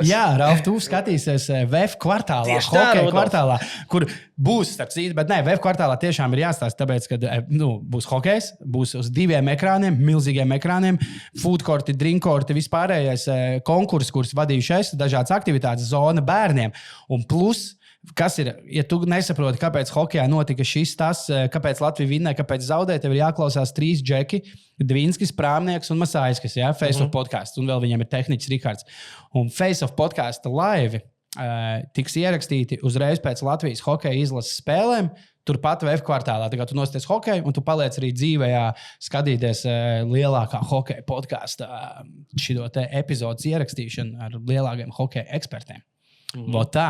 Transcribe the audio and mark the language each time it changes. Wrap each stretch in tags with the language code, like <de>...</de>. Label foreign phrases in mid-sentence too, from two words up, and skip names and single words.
<lv>Jā, Ralf, tu skatīsies VF kvartālā, hokeja kvartālā, kur būs, starp citu, bet nē, VF kvartālā tiešām ir jāstāsta, tāpēc, ka būs hokejs, būs uz 2 ekrāniem, milzīgiem ekrāniem, food courti, drink courti, vispārējais konkurss, kurus vadījušies, dažādas aktivitātes, zona bērniem. Un plus, kas ir, ja tu nesaproti, kāpēc hokejā notika šis, tas, kāpēc Latvija vinnēja, kāpēc zaudēja, tev ir jāklausās 3 džeki, Dvinskis, Prāmnieks un Masājskis, ja? Face of podcasts, un vēl viņam ir tehniķis Rikards. Un Face of podcasts live tiks ierakstīti uzreiz pēc Latvijas hokeja izlases spēlēm, turpat VF kvartālā. Tā kā tu nosties hokeju, un tu paliec arī dzīvējā skatīties lielākā hokeja podkāsta šito te epizodes ierakstīšanu ar lielākiem hokeja ekspertiem. Tā.</lv>